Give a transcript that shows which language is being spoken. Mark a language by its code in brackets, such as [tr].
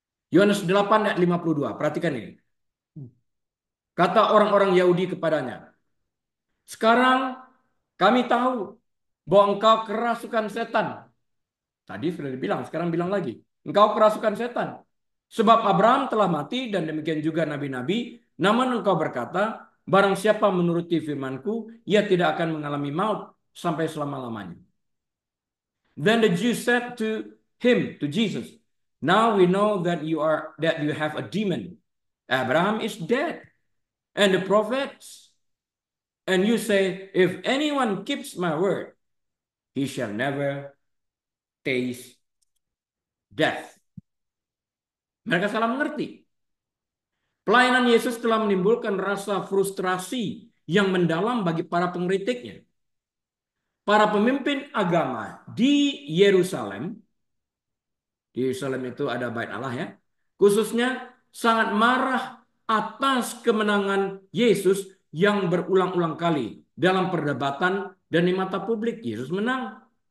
[id] Yohanes 8 ayat 52. Perhatikan ini. Kata orang-orang Yahudi kepadanya, "Sekarang kami tahu bahwa engkau kerasukan setan." Tadi sudah dibilang, sekarang bilang lagi. Engkau kerasukan setan. Sebab Abraham telah mati dan demikian juga nabi-nabi. Namun engkau berkata, barang siapa menuruti firmanku, ia tidak akan mengalami maut sampai selama-lamanya. [en] Then the Jews said to him, to Jesus, now we know that you have a demon. Abraham is dead, and the prophets, and you say, if anyone keeps my word, he shall never taste death. [id] Mereka salah mengerti. Pelayanan Yesus telah menimbulkan rasa frustrasi yang mendalam bagi para pengkritiknya. Para pemimpin agama di Yerusalem itu ada bait Allah ya, khususnya sangat marah atas kemenangan Yesus yang berulang-ulang kali dalam perdebatan dan di mata publik. Yesus menang.